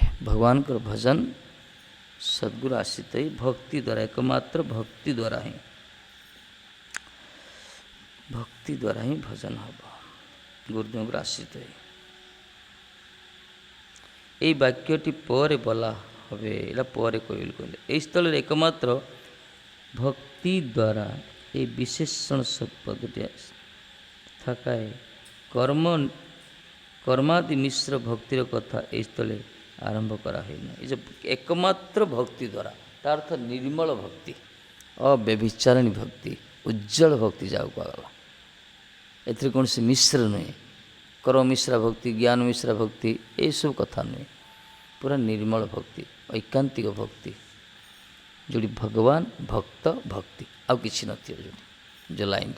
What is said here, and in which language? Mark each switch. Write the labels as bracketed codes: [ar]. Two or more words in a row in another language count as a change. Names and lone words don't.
[or] ଭଗବାନଙ୍କର ଭଜନ ସଦ୍ଗୁରୁ ଆଶ୍ରିତ ହେଇ ଭକ୍ତି ଦ୍ୱାରା, ଏକମାତ୍ର ଭକ୍ତି ଦ୍ୱାରା ହିଁ ଭଜନ ହେବ, ଗୁରୁଦେବଙ୍କର ଆଶ୍ରିତ ହେଇ। ଏଇ ବାକ୍ୟଟି ପରେ ବୋଲା হবে, ଏଇଟା ପରେ କହିଲେ ଏହି ସ୍ଥଳରେ ଏକମାତ୍ର ଭକ୍ତି ଦ୍ୱାରା, [bn] এই বিশেষণ পদটি থাকায় কর্মাদি মিশ্র ভক্তির কথা এই স্থলে আরম্ভ করা হয়নি। এই যে একমাত্র ভক্তি দ্বারা, তার অর্থ [or] ନିର୍ମଳ ଭକ୍ତି, ଅବ୍ୟଭିଚାରିଣୀ ଭକ୍ତି, ଉଜ୍ଜଳ ଭକ୍ତି ଯାହାକୁ କୁହାଗଲା। ଏଥିରେ କୌଣସି ମିଶ୍ର ନୁହେଁ, କର୍ମ ମିଶ୍ରା ଭକ୍ତି, ଜ୍ଞାନ ମିଶ୍ରା ଭକ୍ତି, ଏସବୁ କଥା ନୁହେଁ। ପୁରା ନିର୍ମଳ ଭକ୍ତି, ଐକାନ୍ତିକ ଭକ୍ତି, ଯେଉଁଠି ଭଗବାନ, ଭକ୍ତ, ଭକ୍ତି, ଆଉ କିଛି ନଥିବ ଯେଉଁ ଲାଇନ୍ରେ।